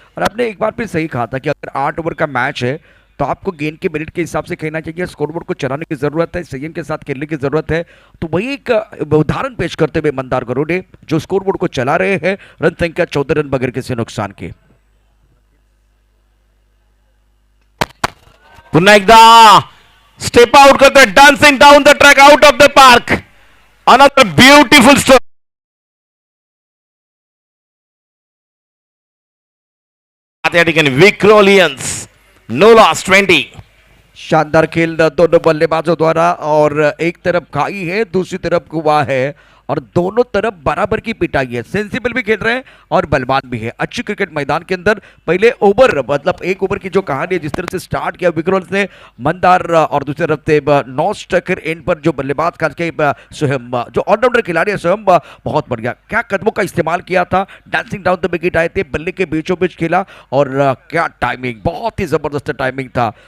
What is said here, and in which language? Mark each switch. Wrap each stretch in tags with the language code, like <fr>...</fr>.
<hi>और आपने एक बार फिर सही कहा था कि अगर 8 ओवर का मैच है तो आपको गेंद के मिनट के हिसाब से खेलना चाहिए, स्कोरबोर्ड को चलाने की जरूरत है, संयम के साथ खेलने की जरूरत है। तो वही एक उदाहरण पेश करते हुए मंदार गरुड़े जो स्कोरबोर्ड को चला रहे हैं, रन संख्या 14 रन बगैर किसी नुकसान के।</hi> <mr>पुन्हा एकदा स्टेप आउट करतोय,</mr> <en>Dancing down the track, out of the park, another beautiful stroke.</en> <mr>या ठिकाणी विक्रोलियन्स,</mr> <en>no loss</en> <mr>20.</mr> <hi>शानदार खेल दोनों बल्लेबाजों द्वारा, और एक तरफ खाई है दूसरी तरफ कुआ है, और दोनों तरफ बराबर की पिटाई है। सेंसिबल भी खेल रहे हैं और बलवान भी है। अच्छी क्रिकेट मैदान के अंदर पहले ओवर, मतलब एक ओवर की जो कहानी है जिस तरह से स्टार्ट किया विक्रोल ने, मंदार, और दूसरी तरफ से नौ स्ट्राइकर एंड पर जो बल्लेबाज खास के सोहम, जो ऑलराउंडर खिलाड़ी है सोहम, बहुत बढ़िया क्या कदमों का इस्तेमाल किया था,</hi> <en>dancing down the wicket</en> <hi>आए थे, बल्ले के बीचों बीच खेला, और क्या टाइमिंग, बहुत ही जबरदस्त टाइमिंग था।</hi>